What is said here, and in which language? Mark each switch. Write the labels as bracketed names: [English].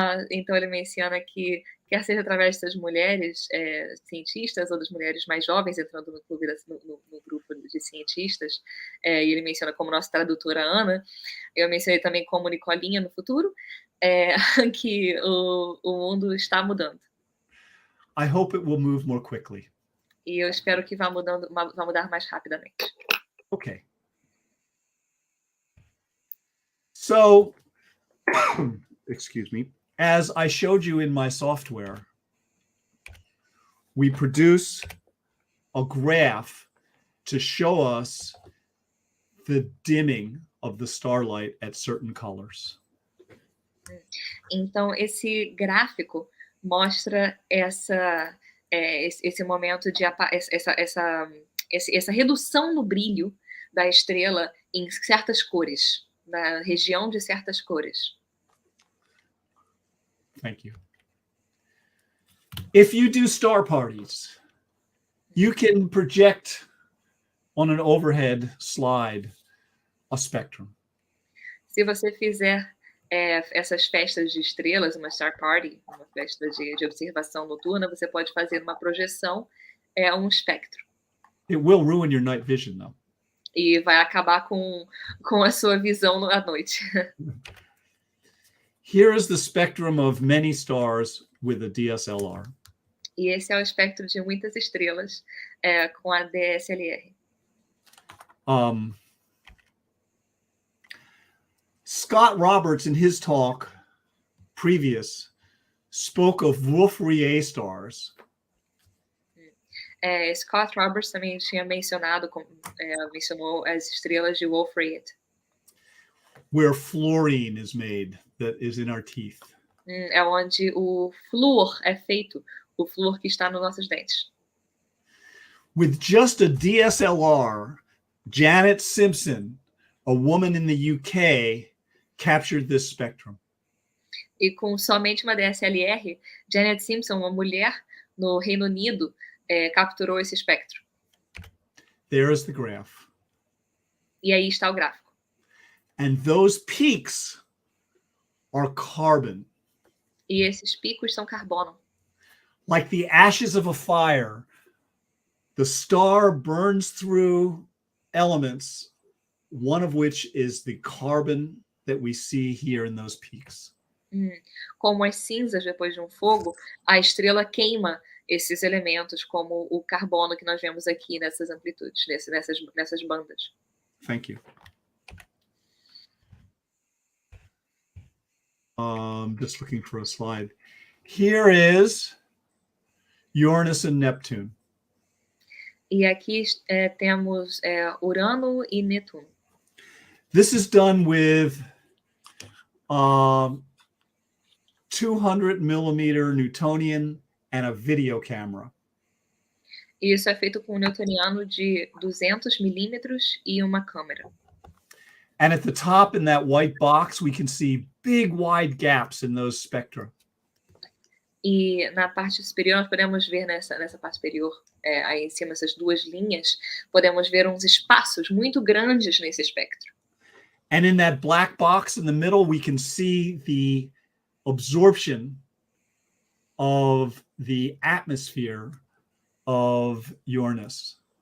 [Portuguese] Então ele menciona que, quer seja através das mulheres cientistas ou das mulheres mais jovens entrando no grupo de cientistas, e ele menciona como nossa tradutora Ana, eu mencionei também como Nicolinha no futuro, que o mundo está mudando. [English] I hope it will move more quickly. [Portuguese] E eu espero que vá mudar mais rapidamente. [English] Okay. So, excuse me, as I showed you in my software, we produce a graph to show us the dimming of the starlight at certain colors. [Portuguese] Então, esse gráfico mostra esse momento de essa redução no brilho da estrela em certas cores, na região de certas cores. [English] Thank you. If you do star parties, you can project on an overhead slide a spectrum. [Portuguese] Se você fizer essas festas de estrelas, uma star party, uma festa de observação noturna, você pode fazer uma projeção, um espectro. [English] It will ruin your night vision, though. [Portuguese] E vai acabar com a sua visão à noite. [English] Here is the spectrum of many stars with a DSLR. [Portuguese] E esse é o espectro de muitas estrelas com a DSLR. [English] Scott Roberts, in his talk previous, spoke of Wolf-Rayet stars. [Portuguese] Scott Roberts também tinha mencionou as estrelas de Wolf-Rayet. [English] Where fluorine is made, that is in our teeth. [Portuguese] É onde o flúor é feito, o flúor que está nos nossos dentes. [English] With just a DSLR, Janet Simpson, a woman in the UK, captured this spectrum. [Portuguese] E com somente uma DSLR, Janet Simpson, uma mulher no Reino Unido, capturou esse espectro. [English] There is the graph. [Portuguese] E aí está o gráfico. [English] And those peaks are carbon. [Portuguese] E esses picos são carbono. [English] Like the ashes of a fire, the star burns through elements, one of which is the carbon that we see here in those peaks. [Portuguese] Como as cinzas depois de um fogo, a estrela queima esses elementos, como o carbono que nós vemos aqui nessas amplitudes, nessas bandas. [English] Thank you. Just looking for a slide. Here is Uranus and Neptune. [Portuguese] E aqui temos Urano e Netuno. [English] This is done with 200 millimeter Newtonian and a video camera. [Portuguese] E isso é feito com um newtoniano de 200 milímetros e uma câmera. [English] And at the top in that white box, we can see big wide gaps in those spectra. [Portuguese] E na parte superior, nós podemos ver nessa parte superior, aí em cima, essas duas linhas, podemos ver uns espaços muito grandes nesse espectro. [English] And in that black box in the middle, we can see the absorption of the atmosphere of Uranus.